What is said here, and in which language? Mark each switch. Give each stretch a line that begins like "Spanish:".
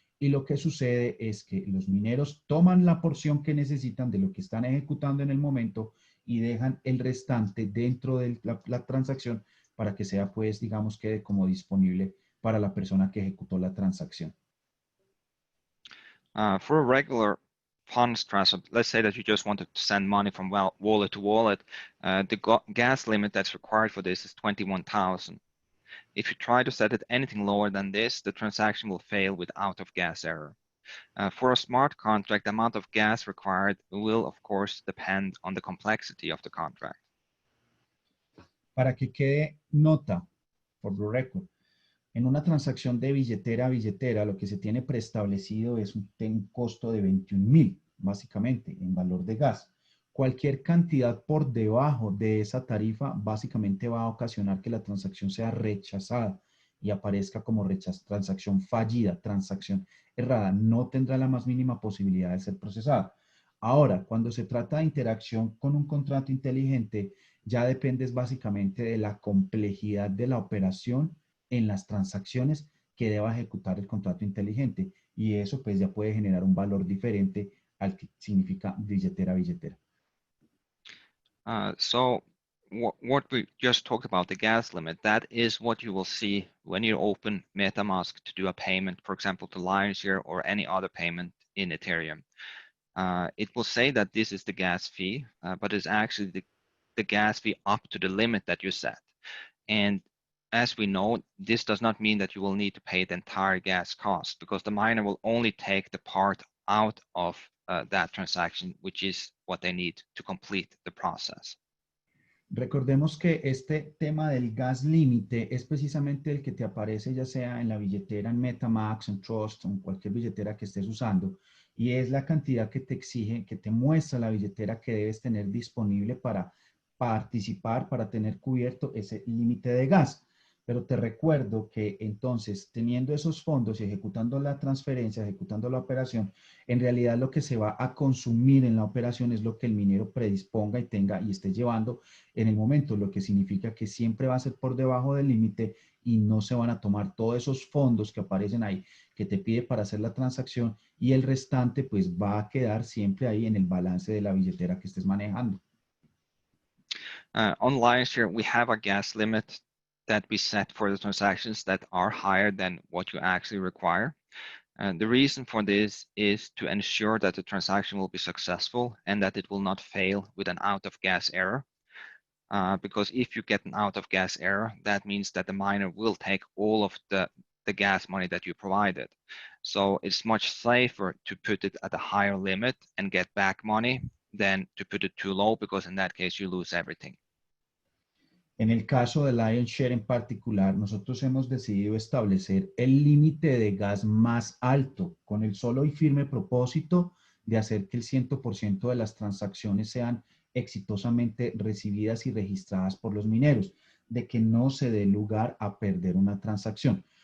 Spanish: Y lo que sucede es que los mineros toman la porción que necesitan de lo que están ejecutando en el momento y dejan el restante dentro de la transacción para que sea, pues, digamos, quede como disponible para la persona que ejecutó la transacción.
English: For a regular funds transfer, let's say that you just want to send money from wallet to wallet, the gas limit that's required for this is 21,000. If you try to set it anything lower than this, the transaction will fail with out of gas error. For a smart contract, the amount of gas required will, of course, depend on the complexity of the contract.
Spanish: Para que quede nota, por
English: the record,
Spanish: en una transacción de billetera a billetera, lo que se tiene preestablecido es un costo de 21.000, básicamente, en valor de gas. Cualquier cantidad por debajo de esa tarifa, básicamente va a ocasionar que la transacción sea rechazada y aparezca como transacción fallida, transacción errada. No tendrá la más mínima posibilidad de ser procesada. Ahora, cuando se trata de interacción con un contrato inteligente, ya depende básicamente de la complejidad de la operación en las transacciones que deba ejecutar el contrato inteligente. Y eso pues ya puede generar un valor diferente al que significa billetera a billetera.
English: So what we just talked about, the gas limit, that is what you will see when you open MetaMask to do a payment, for example, to Lionshare or any other payment in Ethereum. It will say that this is the gas fee, but it's actually the gas fee up to the limit that you set. And as we know, this does not mean that you will need to pay the entire gas cost, because the miner will only take the part out of that transaction, which is what they need to complete the process.
Spanish: Recordemos que este tema del gas límite es precisamente el que te aparece ya sea en la billetera, en MetaMask, en Trust, en cualquier billetera que estés usando, y es la cantidad que te exige, que te muestra la billetera que debes tener disponible para participar, para tener cubierto ese límite de gas. Pero te recuerdo que entonces, teniendo esos fondos y ejecutando la transferencia, ejecutando la operación, en realidad lo que se va a consumir en la operación es lo que el minero predisponga y tenga y esté llevando en el momento, lo que significa que siempre va a ser por debajo del límite y no se van a tomar todos esos fondos que aparecen ahí que te pide para hacer la transacción y el restante pues va a quedar siempre ahí en el balance de la billetera que estés manejando.
English: On Lionshare, we have a gas limit that we set for the transactions that are higher than what you actually require. And the reason for this is to ensure that the transaction will be successful and that it will not fail with an out of gas error. Because if you get an out of gas error, that means that the miner will take all of the gas money that you provided. So it's much safer to put it at a higher limit and get back money than to put it too low, because in that case you lose everything.
Spanish: En el caso de Lionshare en particular, nosotros hemos decidido establecer el límite de gas más alto con el solo y firme propósito de hacer que el 100% de las transacciones sean exitosamente recibidas y registradas por los mineros, de que no se dé lugar a perder una transacción.